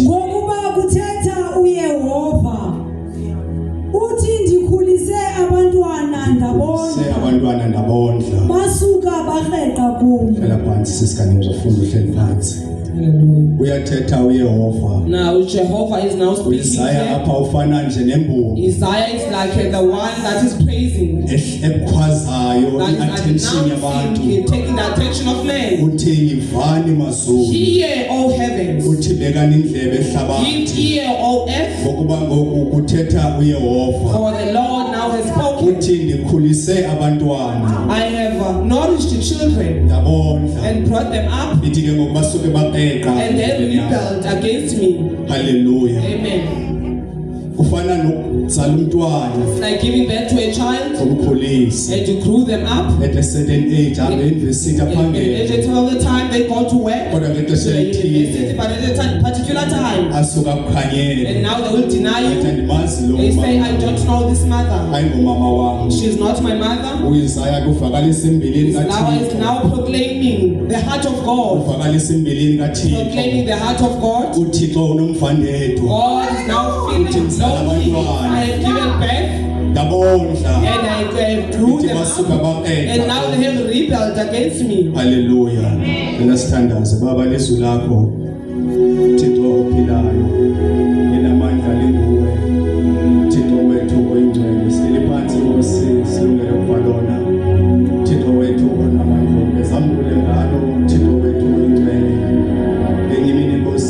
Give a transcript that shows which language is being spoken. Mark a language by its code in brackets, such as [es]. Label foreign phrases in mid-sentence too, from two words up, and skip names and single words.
[xh] ngokuba kuthetha uYehova uthi ndikhulise abantwana ndabondla basuka baheqa kum hlala phansi sisikanye uzofunda uhleli phansi uyathetha uYehova [en] Now Jehovah is now speaking Isaiah here. [xh] apha ufana nje nembuku [en] Isaiah is like the one that is praising, [xh] ekhwazayo [en] that i-attention is [xh] yabantu [en] announcing, taking the attention of men. [xh] uthi yivani mazulu [en] Hear, O heavens, [xh] uthi bekani indlebe [en] give [xh] ehlabathi [en] ear, O earth, [xh] ngokuba ngoku kuthetha uYehova [en] for the Lord now has spoken. [xh] uthi ndikhulise abantwana [en] I have nourished the children [xh] ndabondla [en] and brought them up, [xh] ithi ke ngoku basuke bapeqa [en] and they rebelled against me. [xh] haleluya [en] Amen. [xh] kufana nokuzala umntwana [en] It's like giving birth to a child [xh] umkhulise [en] and you grew them up. at a certain age abe university And [xh] aphangele [en] all the time they go to work, [xh] kodwa [en] to [xh] ngexesha [en] the university, [xh] elithile [en] but at a particular time, [xh] asuka [en] and [xh] akukhanyele [en] now they will deny [xh] athi [en] you. [xh] andimazi lo [en] They say, I [xh] mama [en] don't know this mother. [xh] ayingomama wam [en] She's not my mother. [xh] uIsaya kuvakalisa imbilini [en] Now is [xh] kaThixo [en] now proclaiming the heart of God, [xh] uvakalisa imbilini [en] proclaiming [xh] kaThixo [en] the heart of God. [xh] uThixo unomvandedwa [en] God is now feeling lonely. I have given birth [xh] ndabondla [en] and I grew [xh] ithi [en] them [xh] basuka [en] up, and now [xh] bapeqa [en] they have rebelled against me. [xh] haleluya nginasithandaze baba lizwi lakho Thixo ophilayo elamandla linguwe Thixo wethu oyingcwele sihleli phansi Nkosi silungele ukuvalona Thixo wethu onamandla ezambule ngalo Thixo wethu oyingcwele enye imini Nkosi